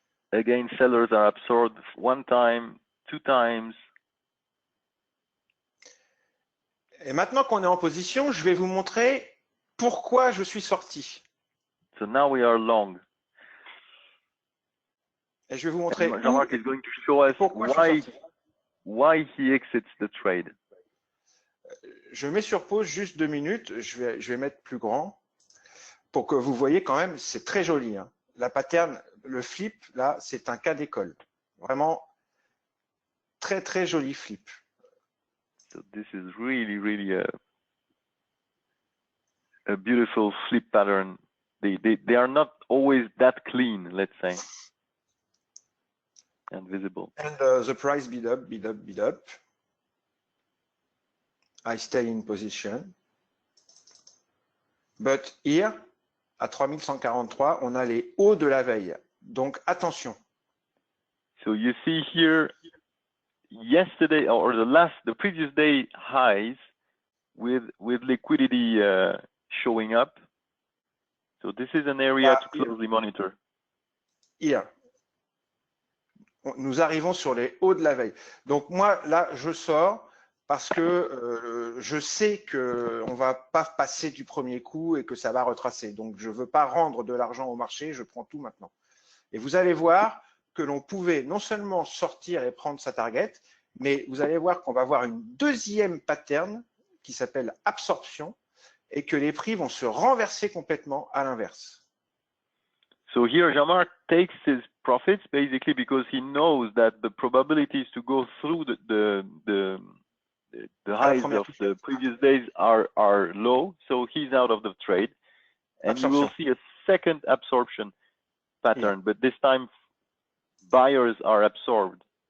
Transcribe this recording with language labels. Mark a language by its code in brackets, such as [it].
[en] Again, sellers are absorbed one time, two times. [fr] Et maintenant qu'on est en position, je vais vous montrer pourquoi je suis sorti. [en] So now we are long. [fr] Et je vais vous montrer [en] Jean-Marc is going to show us why he exits the trade. [fr] Je mets sur pause juste 2 minutes. Je vais mettre plus grand pour que vous voyez quand même, c'est très joli. Hein. La pattern, le flip, là, c'est un cas d'école. Vraiment très joli flip. [en] So this is really a beautiful flip pattern. They are not always that clean, let's say. And visible. And the price bid up. I stay in position. But here, [fr] à 3143, on a les hauts de la veille. Donc attention. [en] So you see here yesterday or the previous day highs with liquidity showing up. So this is an area to closely monitor. Here. [fr] Nous arrivons sur les hauts de la veille. Donc moi, là, je sors parce que je sais qu'on ne va pas passer du premier coup et que ça va retracer. Donc, je ne veux pas rendre de l'argent au marché, je prends tout maintenant. Et vous allez voir que l'on pouvait non seulement sortir et prendre sa target, mais vous allez voir qu'on va avoir une deuxième pattern qui s'appelle absorption et que les prix vont se renverser complètement à l'inverse. [en] So here Jean-Marc takes his profits basically because he knows that the probabilities to go through the highs of the previous days are low, so he's out of the trade, and you will see a second absorption pattern, but this time buyers are absorbed.